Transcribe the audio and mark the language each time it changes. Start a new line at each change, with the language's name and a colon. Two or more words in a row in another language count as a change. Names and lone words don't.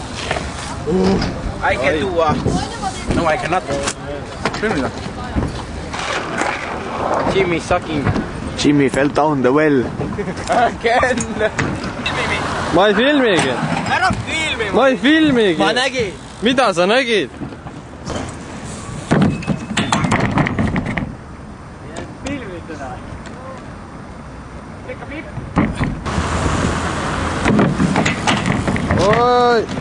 English: I can do no I cannot.
Estonian: Filmida.
English: Jimmy sucking. Jimmy fell down the well. Again.
Estonian: Ma ei filmigi. Ära filmi. Ma ei filmigi. Ma nägin. Mida sa nägid? Filmid teda. Tekka piip. Oi.